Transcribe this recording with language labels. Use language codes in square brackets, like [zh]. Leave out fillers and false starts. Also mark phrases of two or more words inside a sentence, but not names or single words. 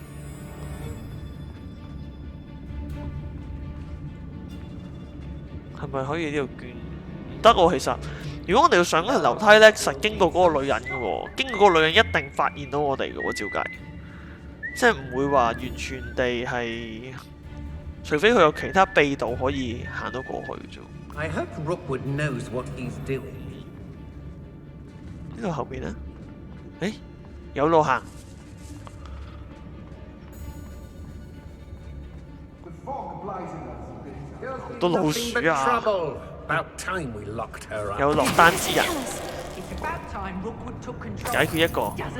[yue] 係咪可以呢度捐？唔得喎，其實。如果我哋要上嗰條樓梯咧，實經過嗰個女人嘅喎，經過嗰個女人一定發現到我哋嘅喎，照計。即係唔會話完全地係，除非佢有其他秘道可以行到過去啫。 [en] I hope Rookwood knows what he's doing. [yue] 呢度後面呢？誒，有路行。好多老鼠啊！有落單之人，解決一個。